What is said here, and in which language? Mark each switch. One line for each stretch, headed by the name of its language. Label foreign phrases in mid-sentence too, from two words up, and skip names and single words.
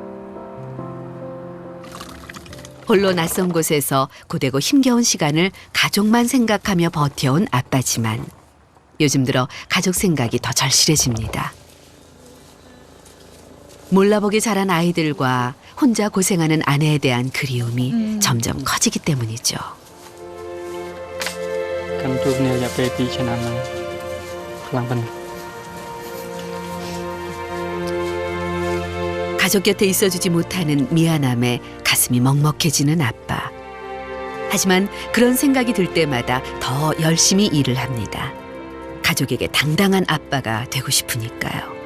Korean: 홀로 낯선 곳에서 고되고 힘겨운 시간을 가족만 생각하며 버텨온 아빠지만 요즘 들어 가족 생각이 더 절실해집니다. 몰라보게 자란 아이들과 혼자 고생하는 아내에 대한 그리움이 점점 커지기 때문이죠.
Khmer: កាន់ជួបគ្នារយៈពេល 2 ឆ្នាំហើយខ្លាំងប៉ុណ្ណឹង
Korean: 가족 곁에 있어주지 못하는 미안함에 가슴이 먹먹해지는 아빠. 하지만 그런 생각이 들 때마다 더 열심히 일을 합니다. 가족에게 당당한 아빠가 되고 싶으니까요.